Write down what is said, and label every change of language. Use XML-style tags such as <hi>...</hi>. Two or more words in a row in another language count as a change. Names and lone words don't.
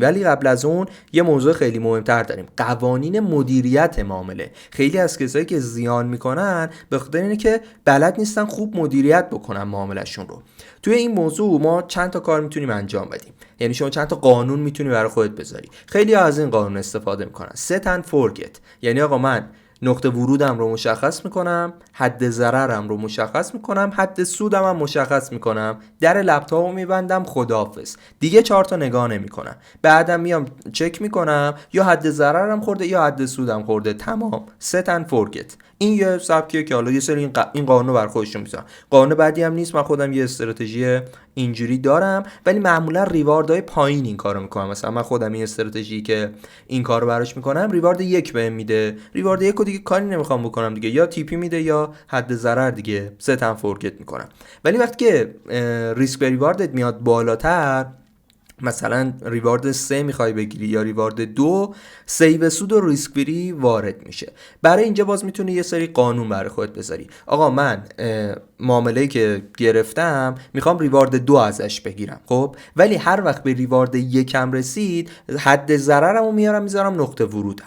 <fa>ولی قبل از اون یه موضوع خیلی مهمتر داریم، قوانین مدیریت معامله. خیلی از کسایی که زیان میکنن به خاطر اینه که بلد نیستن خوب مدیریت بکنن معاملهشون رو. توی این موضوع ما چند تا کار میتونیم انجام بدیم، یعنی شما چند تا قانون میتونی برای خودت بذاری. خیلی از این قانون استفاده میکنن.</fa> <en>set and forget،</en> <fa>یعنی آقا من نقطه ورودم رو مشخص میکنم، حد ضررم رو مشخص میکنم، حد سودم هم مشخص میکنم، در لپتاپو میبندم، خداحافظ، دیگه 4 تا نگاه نمیکنم. بعدم میام چک میکنم یا حد ضررم خورده یا حد سودم خورده، تمام.</fa> <en>set and forget.</en> <fa>این یه سبکیه که حالا یه سری این قانون بر خودشون میذارم. قانون بعدی هم نیست، من خودم یه استراتژی اینجوری دارم، ولی معمولا ریواردهای پایین این کارو میکنم. مثلا من خودم این استراتژی که این کارو براش میکنم ریوارد 1 بهم میده، ریوارد 1 رو دیگه کاری نمیخوام بکنم دیگه، یا TP میده یا حد ضرر دیگه،</fa> <en>set and forget</en> <fa>میکنم. ولی وقتی که ریسک به ریواردت میاد بالاتر، مثلا ریوارد 3 میخوای بگیری یا ریوارد 2، سیو سود و ریسک فری وارد میشه. برای اینجا باز میتونی یه سری قانون برای خودت بذاری. آقا من معامله‌ای که گرفتم میخوام ریوارد 2 ازش بگیرم، خب ولی هر وقت به ریوارد 1 رسید حد ضررمو میذارم نقطه ورودم.</fa>